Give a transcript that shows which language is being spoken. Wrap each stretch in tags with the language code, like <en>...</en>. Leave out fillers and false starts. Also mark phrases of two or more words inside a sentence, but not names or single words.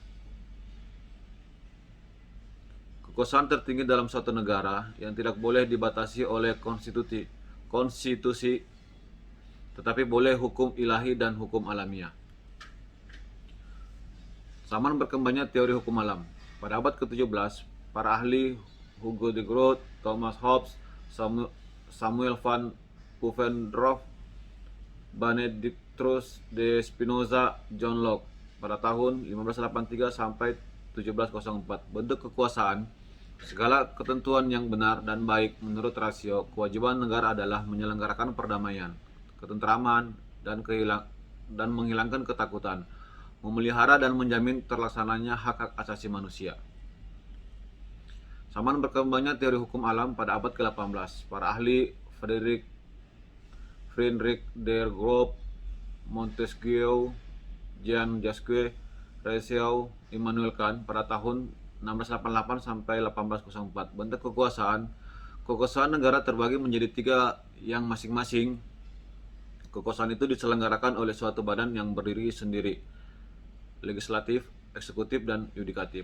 <id>Kekuasaan tertinggi dalam suatu negara yang tidak boleh dibatasi oleh konstitusi tetapi boleh hukum ilahi dan hukum alamiah. Zaman berkembangnya teori hukum alam. Pada abad ke-17, para ahli Hugo de Groot, Thomas Hobbes, Samuel van Pufendorf, Benedictus de Spinoza, John Locke pada tahun 1583 sampai 1704. Bentuk kekuasaan: segala ketentuan yang benar dan baik menurut rasio. Kewajiban negara adalah menyelenggarakan perdamaian, ketentraman, dan menghilangkan ketakutan, memelihara dan menjamin terlaksananya hak-hak asasi manusia. Zaman berkembangnya teori hukum alam pada abad ke-18, para ahli Friedrich der Groot, Montesquieu, Jean Jacques Rousseau, Immanuel Kant pada tahun 1688 sampai 1804. Bentuk kekuasaan negara terbagi menjadi 3 yang masing-masing kekuasaan itu diselenggarakan oleh suatu badan yang berdiri sendiri: legislatif, eksekutif, dan yudikatif.</id>